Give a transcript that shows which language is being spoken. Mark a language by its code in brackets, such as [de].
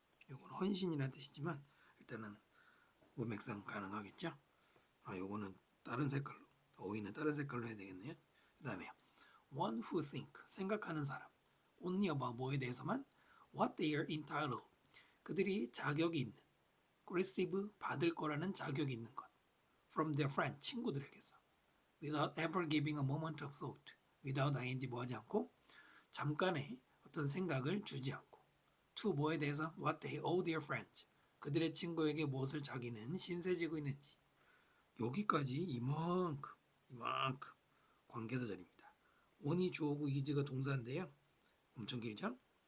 [ko] 이건 헌신이라는 뜻이지만 일단은 문맥상 가능하겠죠. 요거는 다른 색깔로, 어휘는 다른 색깔로 해야 되겠네요. 그 다음에 [en] one who think, [ko] 생각하는 사람. [en] only about, [ko] 뭐에 대해서만. [en] what they are entitled, [ko] 그들이 자격이 있는. receive, 받을 거라는 자격이 있는 것. [en] from their friend, [ko] 친구들에게서. [en] without ever giving a moment of thought, without ing [ko] 뭐하지 않고, 잠깐의 어떤 생각을 주지 않고. to 뭐에 대해서 [en] what they owe their friends, [ko] 그들의 친구에게 무엇을 자기는 신세지고 있는지. 여기까지 이만큼 관계사절입니다. on이 주어고 is가 동사인데요. 엄청 길죠?